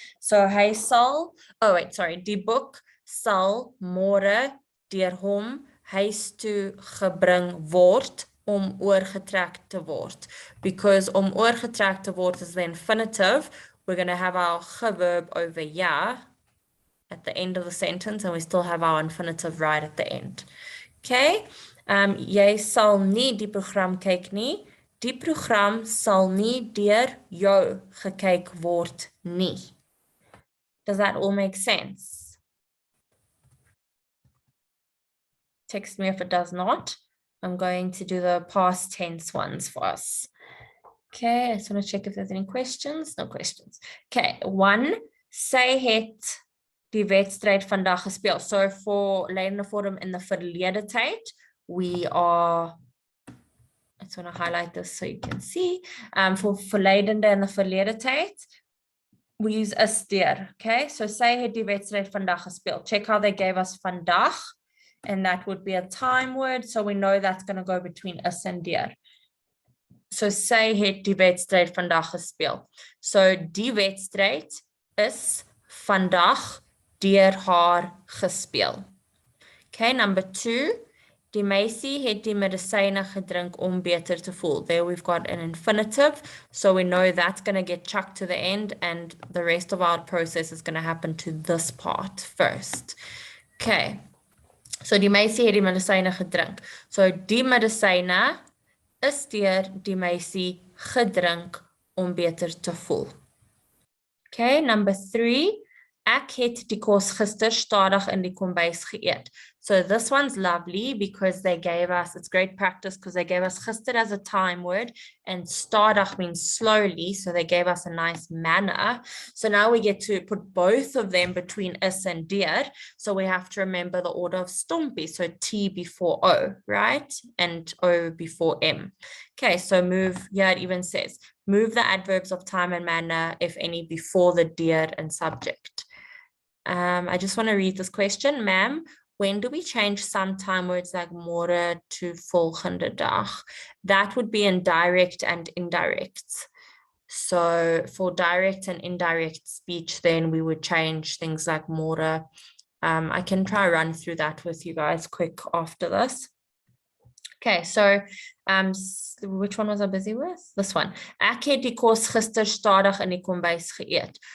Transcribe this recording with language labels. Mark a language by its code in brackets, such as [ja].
[af] So hy sal, [en] oh wait, sorry, [af] die boek sal môre deur hom huis toe gebring word om oorgetrek te word. [en] Because [af] om oorgetrek te word [en] is the infinitive, we're going to have our verb over ja at the end of the sentence, and we still have our infinitive right at the end. [af] Okay, jy sal nie die program kyk nie. Die program sal nie deur jou gekyk word nie. [en] Does that all make sense? Text me if it does not. I'm going to do the past tense ones for us. Okay, I just want to check if there's any questions. No questions. Okay, 1. [af] Sy het die wedstryd vandag gespeel. [en] So for lydende vorm in the verlede tyd, we are, I just want to highlight this so you can see. For verlydende in the verlede tyd, we use is deur. [af] Okay, so sy het die wedstryd vandag gespeel. [en] Check how they gave us vandag, and that would be a time word, so we know that's going to go between is and deur. [af] So sy het die wedstryd vandag gespeel. So die wedstryd is vandag deur haar gespeel. [en] Okay, number 2. [af] Die meisie het die medisyne gedrink om beter te voel. [en] There we've got an infinitive, so we know that's going to get chucked to the end, and the rest of our process is going to happen to this part first. [af] Okay, so die meisie het die medisyne gedrink. So die medisyne is deur die meisie gedrink om beter te voel. [en] Okay, number 3. [af] Ek het die kos gister stadig in die kombuis geëet. [en] So this one's lovely because they gave us, it's great practice because they gave us gister as a time word and stadig means slowly, so they gave us a nice manner. So now we get to put both of them between is and deur. So we have to remember the order of stompie, so T before O, right? And O before M. Okay, so move, yeah, it even says, move the adverbs of time and manner, if any, before the deur and subject. I just want to read this question. Ma'am, when do we change some time words like môre to volgende dag? That would be in direct and indirect. So for direct and indirect speech, then we would change things like môre. I can try run through that with you guys quick after this. Okay, so which one was I busy with? This one. [af] Ek het die kos gister stadig in die kombuis geëet.